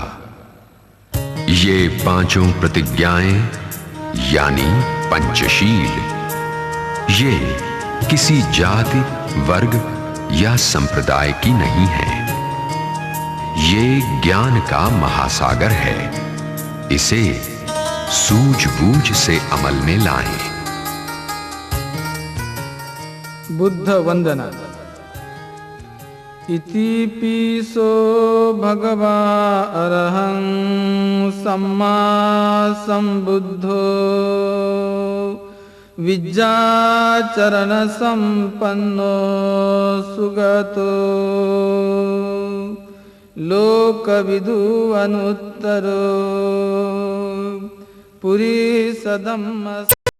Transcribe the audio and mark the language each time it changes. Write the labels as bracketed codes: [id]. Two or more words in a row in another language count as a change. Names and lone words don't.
[hi] ये पांचों प्रतिज्ञाएं यानी पंचशील, ये किसी जाति, वर्ग या संप्रदाय की नहीं है। ये ज्ञान का महासागर है। इसे सूझबूझ से अमल में लाएं। बुद्ध वंदना। [pi] इति पीसो भगवा अरहं सम्मा संबुद्धो विद्याचरण संपन्नो सुगतो लोकविदु अनुत्तरो पुरी सदम्म।